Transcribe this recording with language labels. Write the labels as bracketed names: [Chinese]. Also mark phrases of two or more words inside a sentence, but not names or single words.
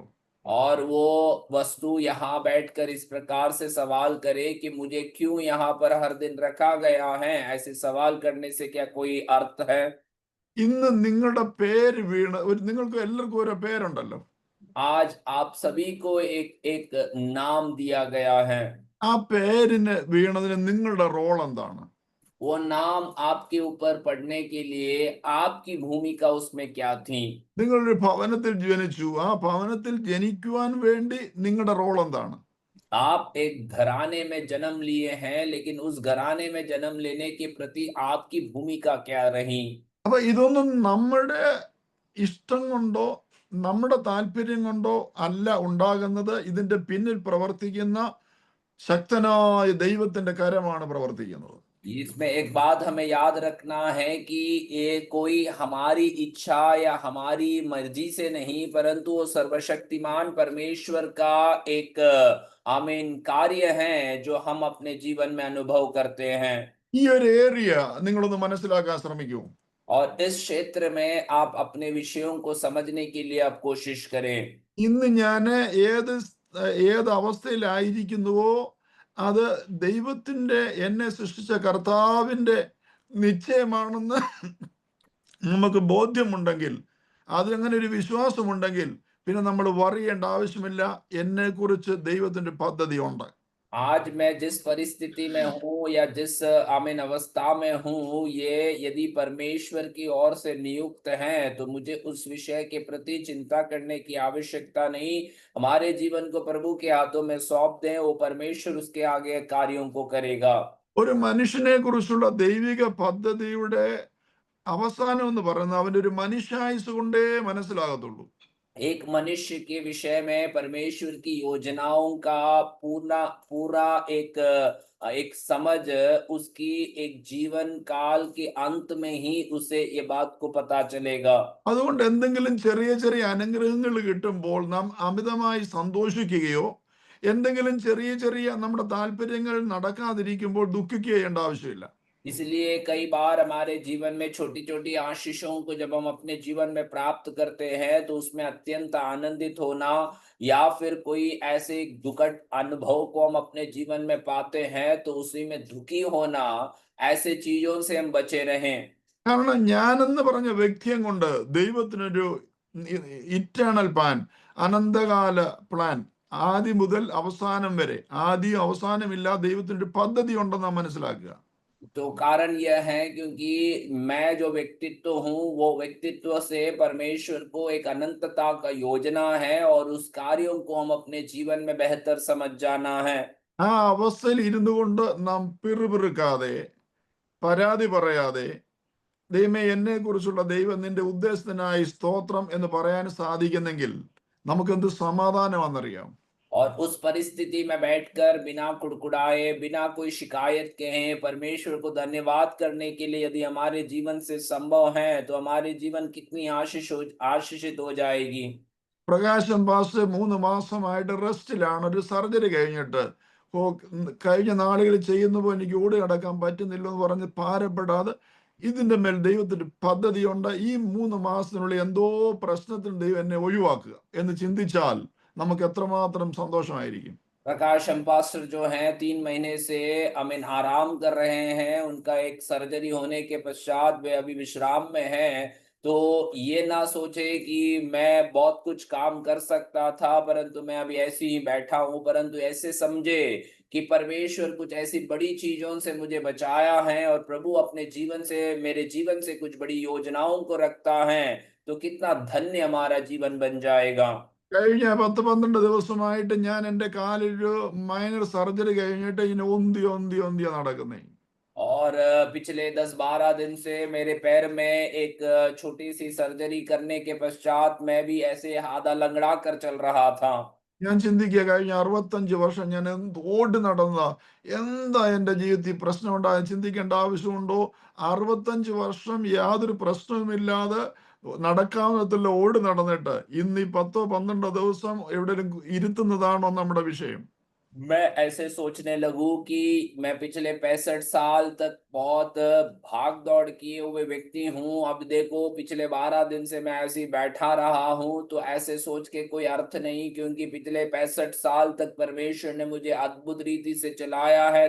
[Hindi] और वो वस्तु यहाँ बैठकर इस प्रकार से सवाल करे कि मुझे क्यों यहाँ पर हर दिन रखा गया है, ऐसे सवाल करने से क्या कोई अर्थ है? [Malayalam] ഇന്ന് നിങ്ങളുടെ പേര് വീണ് നിങ്ങൾക്ക് എല്ലാവർക്കും ഓരോ പേരുണ്ടല്ലോ. [Hindi] आज आप सभी को एक एक नाम दिया गया है। [Malayalam] ആ പേരിന് വീണതിന് നിങ്ങളുടെ റോൾ എന്താണ്? [Hindi] वो नाम आपके ऊपर पड़ने के लिए आपकी भूमिका उसमें क्या थी? [Malayalam] നിങ്ങളൊരു ഭവനത്തിൽ ജനിച്ചു, ആ ഭവനത്തിൽ ജനിക്കുവാൻ വേണ്ടി നിങ്ങളുടെ റോൾ എന്താണ്? [Hindi] आप एक घराने में जन्म लिए हैं, लेकिन उस घराने में जन्म लेने के प्रति आपकी भूमिका क्या रही? [Malayalam] അപ്പൊ ഇതൊന്നും നമ്മുടെ ഇഷ്ടം കൊണ്ടോ നമ്മുടെ താല്പര്യം കൊണ്ടോ അല്ല ഉണ്ടാകുന്നത്. ഇതിന്റെ പിന്നിൽ പ്രവർത്തിക്കുന്ന ശക്തനായ ദൈവത്തിന്റെ കരമാണ് പ്രവർത്തിക്കുന്നത്. [Hindi] इसमें एक बात हमें याद रखना है कि ये कोई हमारी इच्छा या हमारी मर्जी से नहीं, परंतु वो सर्वशक्तिमान परमेश्वर का एक आमीन कार्य है जो हम अपने जीवन में अनुभव करते हैं। [Malayalam] ഈ ഒരു ഏരിയ നിങ്ങളൊന്ന് മനസ്സിലാക്കാൻ ശ്രമിക്കൂ. [Hindi] और इस क्षेत्र में आप अपने विषयों को समझने के लिए आप कोशिश करें। [Malayalam] ഇന്ന് ഞാൻ ഏത് അവസ്ഥയിലായിരിക്കുന്നുവോ അത് ദൈവത്തിന്റെ, എന്നെ സൃഷ്ടിച്ച കർത്താവിന്റെ നിശ്ചയമാണെന്ന് നമുക്ക് ബോധ്യമുണ്ടെങ്കിൽ, അതിലങ്ങനെ ഒരു വിശ്വാസമുണ്ടെങ്കിൽ പിന്നെ നമ്മൾ വറിയേണ്ട ആവശ്യമില്ല. എന്നെ കുറിച്ച് ദൈവത്തിന്റെ പദ്ധതി ഉണ്ട്. [Hindi] आज मैं जिस परिस्थिति में हूँ या जिस आमीन अवस्था में हूँ, ये यदि परमेश्वर की ओर से नियुक्त है तो मुझे उस विषय के प्रति चिंता करने की आवश्यकता नहीं। हमारे जीवन को प्रभु के हाथों में सौंप दें, वो परमेश्वर उसके आगे कार्यों को करेगा। [Malayalam] ഒരു മനുഷ്യനെ കുറിച്ചുള്ള ദൈവിക പദ്ധതിയുടെ അവസാനം എന്ന് പറയുന്നത് അവന്റെ ഒരു മനുഷ്യായുസ് കൊണ്ടേ മനസ്സിലാകത്തുള്ളൂ. [Hindi] एक मनुष्य के विषय में परमेश्वर की योजनाओं का पूरा पूरा एक समझ उसकी एक जीवन काल के अंत में ही उसे ये बात को पता चलेगा। [Malayalam] അതുകൊണ്ട് എന്തെങ്കിലും ചെറിയ ചെറിയ അനുഗ്രഹങ്ങൾ കിട്ടുമ്പോൾ നാം അമിതമായി സന്തോഷിക്കുകയോ എന്തെങ്കിലും ചെറിയ ചെറിയ നമ്മുടെ താല്പര്യങ്ങൾ നടക്കാതിരിക്കുമ്പോൾ ദുഃഖിക്കുകയോ ചെയ്യേണ്ട ആവശ്യമില്ല. [Hindi] इसलिए कई बार हमारे जीवन में छोटी छोटी आशीषों को जब हम अपने जीवन में प्राप्त करते हैं तो उसमें अत्यंत आनंदित होना, या फिर कोई ऐसे दुखद अनुभव को हम अपने जीवन में पाते हैं तो उसी में दुखी होना, ऐसे चीजों से हम बचे रहें। [Malayalam] കാരണം ഞാനെന്ന് പറഞ്ഞ വ്യക്തിയും കൊണ്ട് ദൈവത്തിനൊരു [English] eternal plan, [Malayalam] അനന്തകാല പ്ലാൻ, ആദി മുതൽ അവസാനം വരെ ആദിയും അവസാനമില്ല ദൈവത്തിൻ്റെ പദ്ധതി ഉണ്ടെന്ന് നാം മനസ്സിലാക്കുക. [Hindi] तो कारण यह है क्योंकि मैं जो व्यक्तित्व हूँ वो व्यक्तित्व से परमेश्वर को एक अनंतता का योजना है और उस कार्यों को हम अपने जीवन में बेहतर समझ जाना है। [Malayalam] ആ അവസ്ഥയിൽ ഇരുന്നു കൊണ്ട് നാം പിറുപിറുക്കാതെ പരാതി പറയാതെ ദൈവമേ എന്നെ കുറിച്ചുള്ള ദൈവം നിന്റെ ഉദ്ദേശത്തിനായി സ്തോത്രം എന്ന് പറയാൻ സാധിക്കുന്നെങ്കിൽ നമുക്ക് എന്ത് സമാധാനമാണെന്നറിയാം. [Hindi] और उस परिस्थिति में बैठकर बिना कुड़कुड़ाए, बिना कोई शिकायत कहे परमेश्वर को धन्यवाद करने के लिए यदि हमारे जीवन से संभव है तो हमारे जीवन कितनी आशीषित हो जाएगी। [Malayalam] പ്രകാശം പാസ് 3 മാസമായിട്ട് റെസ്റ്റിലാണ്. ഒരു സർജറി കഴിഞ്ഞിട്ട് കഴിഞ്ഞ നാളുകളിൽ ചെയ്യുന്നപ്പോൾ എനിക്ക് ഓടി നടക്കാൻ പറ്റുന്നില്ല എന്ന് പറഞ്ഞ് ഭാരപ്പെടാതെ ഇതിന്റെ മേൽ ദൈവത്തിന്റെ പദ്ധതിയുണ്ട്. ഈ 3 മാസത്തിനുള്ളിൽ എന്തോ പ്രശ്നത്തിൽ ദൈവം എന്നെ ഒഴിവാക്കുക എന്ന് ചിന്തിച്ചാൽ നമുക്ക് എത്രമാത്രം സന്തോഷമായിരിക്കും. [Hindi] प्रकाशम पास्टर जो हैं 3 महीने से आराम कर रहे हैं। उनका एक सर्जरी होने के पश्चात वे अभी विश्राम में हैं। तो ये ना सोचे कि मैं बहुत कुछ काम कर सकता था परंतु मैं अभी ऐसे ही बैठा हूं, परंतु ऐसे समझे कि परमेश्वर कुछ ऐसी बड़ी चीजों से मुझे बचाया है और प्रभु अपने जीवन से, मेरे जीवन से कुछ बड़ी योजनाओं को रखता है। तो कितना धन्य हमारा जीवन बन जाएगा। [Malayalam] കഴിഞ്ഞ 10-12 ദിവസമായിട്ട് ഞാൻ എൻ്റെ കാലിലൊരു [English] minor surgery [Malayalam] കഴിഞ്ഞിട്ട് ഇങ്ങനെ ഒന്തിയാ നടക്കുന്നേ. [Hindi] और पिछले 10-12 दिन से मेरे पैर में एक छोटी सी सर्जरी करने के पश्चात मैं भी ऐसे आधा लंगड़ा कर चल रहा था। [Malayalam] ഞാൻ ചിന്തിക്കുക കഴിഞ്ഞ 65 വർഷം ഞാൻ ഓടി നടന്നതാ. എന്താ എൻ്റെ ജീവിതത്തിൽ പ്രശ്നം ഉണ്ടായ ചിന്തിക്കേണ്ട ആവശ്യമുണ്ടോ? 65 വർഷം യാതൊരു പ്രശ്നവുമില്ലാതെ നടക്കാവുന്ന വിധത്തിൽ ഓടി നടന്നിട്ട് ഇന്ന് ഈ 10-12 ദിവസം എവിടെയെങ്കിലും ഇരുത്തുന്നതാണോ നമ്മുടെ വിഷയം? [Hindi] मैं ऐसे सोचने लगूं कि मैं पिछले 65 साल तक बहुत भाग दौड़ किए हुए व्यक्ति हूं। अब देखो पिछले 12 दिन से मैं ऐसे ही बैठा रहा हूं। तो ऐसे सोच के कोई अर्थ नहीं, क्योंकि पिछले 65 साल तक परमेश्वर ने मुझे अद्भुत रीति से चलाया है।